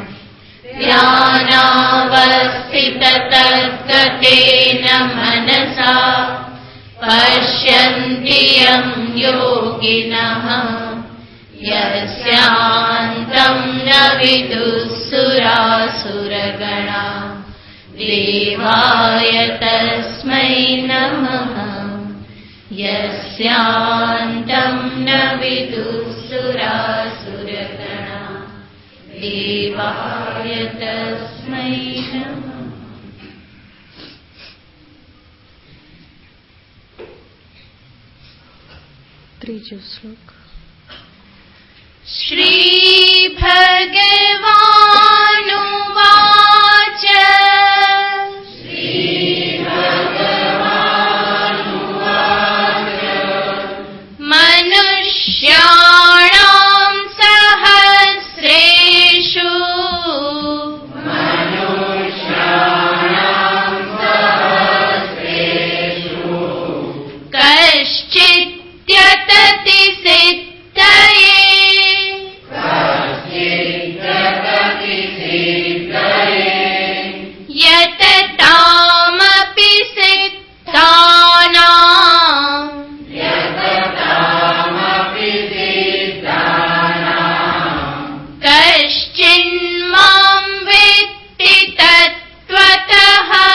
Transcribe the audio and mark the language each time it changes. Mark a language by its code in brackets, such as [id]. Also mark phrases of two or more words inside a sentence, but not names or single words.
[sa] ध्यानावस्थिततद्गतेन मनसा पश्यन्ति यं योगिनः यस्यान्तं न विदुःसुरासुरगणा देवाय तस्मै नमः। यस्यान्तं न विदुःसुरासुरगणा देवाय तस्मै नमः। [gu] ત્રીજો શ્લોક। [sa] શ્રી ભગવાનુવાચ મનુષ્યાણાં સહસ્રેષુ કશ્ચિત્યતતિ સિદ્ધયે यततामपि सिद्धानां कश्चिन्मां वेत्ति तत्त्वतः